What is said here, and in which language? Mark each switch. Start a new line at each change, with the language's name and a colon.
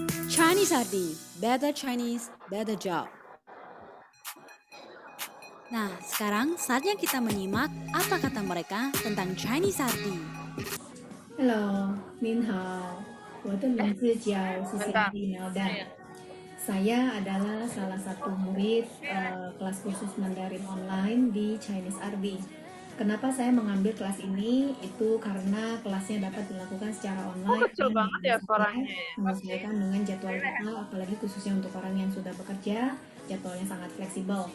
English: Chinese RD, better Chinese, better job.
Indonesian: Nah, sekarang saatnya kita menyimak apa kata mereka tentang Chinese RD.
Chinese: Hello, 您好，我的名字叫Susiati Melda.
Indonesian: Saya adalah salah satu murid kelas kursus Mandarin online di Chinese RD. Kenapa saya mengambil kelas ini? Itu karena kelasnya dapat dilakukan secara online. Kecil banget ya suaranya. Menyesuaikan dengan jadwal kita, apalagi khususnya untuk orang yang sudah bekerja, jadwalnya sangat fleksibel.